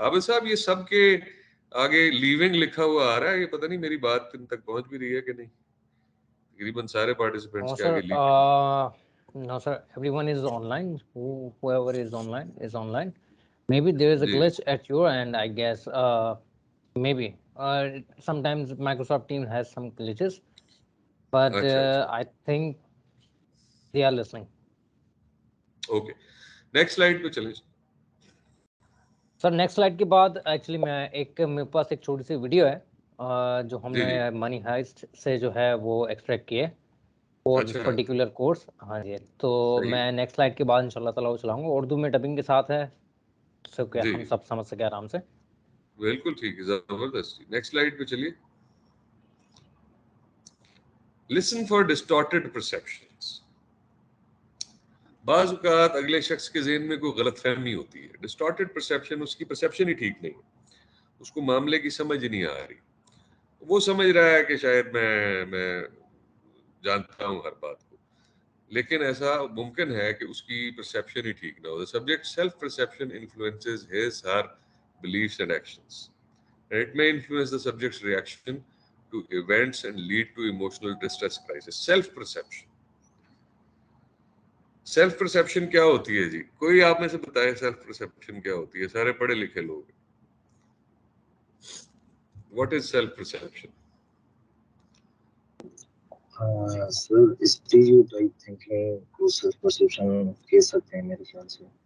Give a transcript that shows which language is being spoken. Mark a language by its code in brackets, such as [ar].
[ur] عابد صاحب یہ سب کے آگے لیونگ لکھا ہوا آ رہا ہے, یہ پتہ نہیں میری بات تم تک پہنچ بھی رہی ہے کہ نہیں. تقریباً سارے پارٹیسپینٹس کے آگے [en] No, sir. Everyone is online. Whoever is online. Maybe there is a glitch at your end, I guess. Maybe. Sometimes Microsoft Teams has some glitches, but I think they are listening. Okay. Next slide [ur] پہ چلیں. [en] sir next slide [ur] کے بعد actually میرے پاس ایک چھوٹی سی video ہے جو ہم نے منی ہائسٹ سے جو ہے وہ ایکسٹریکٹ کیے [en] For this particular course. [ur] ہاں جی, تو میں [en] next slide [ur] کے بعد انشاء اللہ تعالیٰ وہ چلاؤں گا. اردو میں ڈبنگ کے ساتھ ہے سو کہ ہم سب سمجھ سکیں آرام سے. بالکل ٹھیک ہے, زبردست. [en] next slide [ur] پہ چلیے. [en] Lesson four distorted perceptions. [ur] بعض اوقات اگلے شخص کے ذہن میں کوئی غلط فہمی ہوتی ہے. ڈسٹارٹڈ پرسیپشن, اس کی پرسیپشن ہی ٹھیک نہیں ہے, اس کو معاملے کی سمجھ نہیں آ رہی. وہ سمجھ رہا ہے کہ شاید میں جانتا ہوں ہر بات کو, لیکن ایسا ممکن ہے کہ اس کی پرسیپشن ہی ٹھیک نہ ہو. [en] The subject self-perception influences his, her beliefs and actions. It may influence the subject's reaction to events and lead to emotional distress crisis. Self-perception. [ur] Self perception کیا ہوتی ہے جی؟ کوئی آپ میں سے بتائے سیلف پرسیپشن کیا ہوتی ہے؟ سارے پڑھے لکھے لوگ. [en] What is self perception? [ur] Sir stereotype thinking کو سیلف پرسیپشن کہہ سکتے ہیں میرے خیال سے.